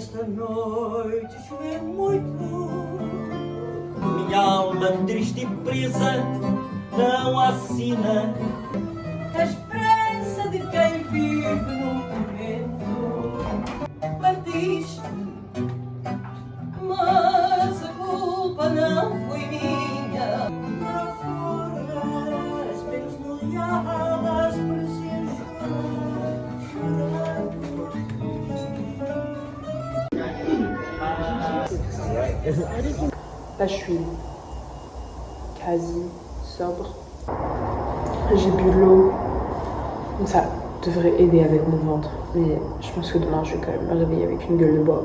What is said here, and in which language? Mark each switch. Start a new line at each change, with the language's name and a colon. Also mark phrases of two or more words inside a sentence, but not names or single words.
Portuguese: noite chover muito, minha alma triste e presa não assina a esperança de quem vive no momento. Partiste, mas a culpa não foi minha. Lá fora, as penas molhadas pareciam chorar
French: Là, je suis quasi sobre. J'ai bu de l'eau. Donc ça devrait aider avec mon ventre. Mais je pense que demain, je vais quand même me réveiller avec une gueule de bois.